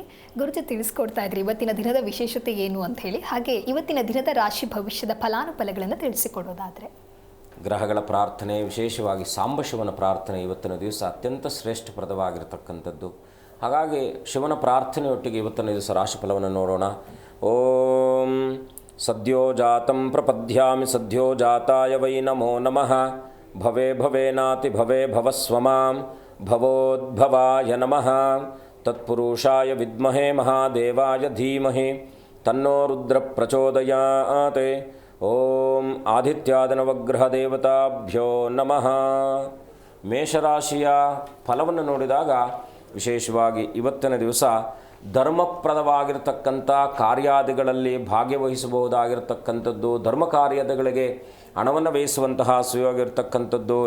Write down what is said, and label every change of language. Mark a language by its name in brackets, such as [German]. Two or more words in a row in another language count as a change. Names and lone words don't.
[Kannada] ಗುರುಜಿ ತಿಳಿಸ್ಕೊಡ್ತಾ ಇದ್ರಿ ಇವತ್ತಿನ ದಿನದ ವಿಶೇಷತೆ ಏನು ಅಂತ ಹೇಳಿ. ಹಾಗೆ ಇವತ್ತಿನ ದಿನದ ರಾಶಿ ಭವಿಷ್ಯದ ಫಲಾನುಫಲಗಳನ್ನು ತಿಳಿಸಿಕೊಡೋದಾದರೆ, ಗ್ರಹಗಳ ಪ್ರಾರ್ಥನೆ, ವಿಶೇಷವಾಗಿ ಸಾಂಬಶಿವನ ಪ್ರಾರ್ಥನೆ ಇವತ್ತಿನ ದಿವಸ ಅತ್ಯಂತ ಶ್ರೇಷ್ಠಪ್ರದವಾಗಿರತಕ್ಕಂಥದ್ದು. ಹಾಗಾಗಿ ಶಿವನ ಪ್ರಾರ್ಥನೆಯೊಟ್ಟಿಗೆ ಇವತ್ತಿನ ದಿವಸ ರಾಶಿಫಲವನ್ನು ನೋಡೋಣ. [Sanskrit] ಓಂ ಸದ್ಯೋ ಜಾತಂ ಪ್ರಪದ್ಯಾಮಿ ಸದ್ಯೋ ಜಾತಾಯ ವೈ ನಮೋ ನಮಃ. ಭವೇ ಭವೇನಾತಿ ಭವೇ ಭವಸ್ವಮಾಂ ಭವೋದ್ಭವಾಯ ನಮಃ. ತತ್ಪುರುಷಾಯ ವಿದ್ಮಹೇ ಮಹಾದೇವಾಯ ಧೀಮಹಿ ತನ್ನೋ ರುದ್ರ ಪ್ರಚೋದಯಾತ್. ಓಂ ಆದಿತ್ಯಾದನವಗ್ರಹ ದೇವತಾಭ್ಯೋ ನಮಃ. [Kannada] ಮೇಷರಾಶಿಯ ಫಲವನ್ನು ನೋಡಿದಾಗ ವಿಶೇಷವಾಗಿ ಇವತ್ತಿನ ದಿವಸ ಧರ್ಮಪ್ರದವಾಗಿರ್ತಕ್ಕಂಥ ಕಾರ್ಯಾದಿಗಳಲ್ಲಿ ಭಾಗ್ಯವಹಿಸಬಹುದಾಗಿರ್ತಕ್ಕಂಥದ್ದು, ಧರ್ಮ ಕಾರ್ಯಗಳಿಗೆ ಹಣವನ್ನು ವ್ಯಯಿಸುವಂತಹ ಸುಯೋಗ ಇರತಕ್ಕಂಥದ್ದು.